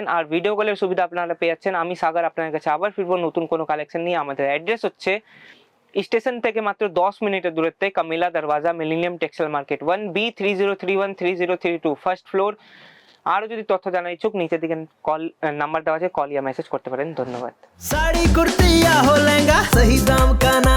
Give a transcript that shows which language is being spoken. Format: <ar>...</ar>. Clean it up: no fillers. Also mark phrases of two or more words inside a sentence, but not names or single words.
<bn>আর ভিডিও কলের সুবিধা আপনারা পেয়ে যাচ্ছেন। আমি সাগর আপনাদের কাছে আবার ফিরবো নতুন কোনো কালেকশন নিয়ে। আমাদের অ্যাড্রেস হচ্ছে স্টেশন থেকে মাত্র 10 মিনিটের দূরত্বে কামিলা দরওয়াজা মিলেনিয়াম টেক্সটাইল মার্কেট 1B30313032</bn> <en>first floor.</en> <bn>আরো যদি তথ্য জানার ইচ্ছুক নিচের দিকে কল নাম্বার দেওয়া আছে, কল ইয়া মেসেজ করতে পারেন। ধন্যবাদ।</bn> <hi>साड़ी कुर्ती या हो लहंगा, सही दाम का</hi>